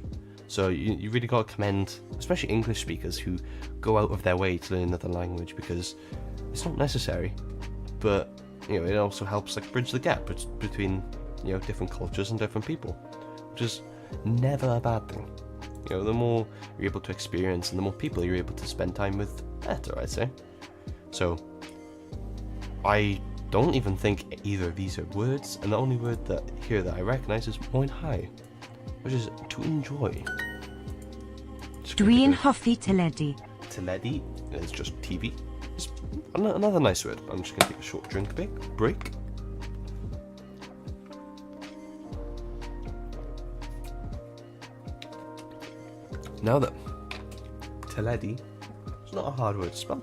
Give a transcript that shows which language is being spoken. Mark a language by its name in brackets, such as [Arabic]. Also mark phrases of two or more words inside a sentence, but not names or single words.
[English] So you really got to commend, especially English speakers who go out of their way to learn another language, because it's not necessary, but it also helps like bridge the gap between different cultures and different people, which is never a bad thing. The more you're able to experience and the more people you're able to spend time with, the better, I'd say. So I don't even think either of these are words, and the only word that I recognise is moyn high, which is to enjoy. [Welsh] Dwi'n hoffi teledu. [English] Teledu is just TV. It's another nice word. I'm just going to take a short drink break. Now then, teledu is not a hard word to spell.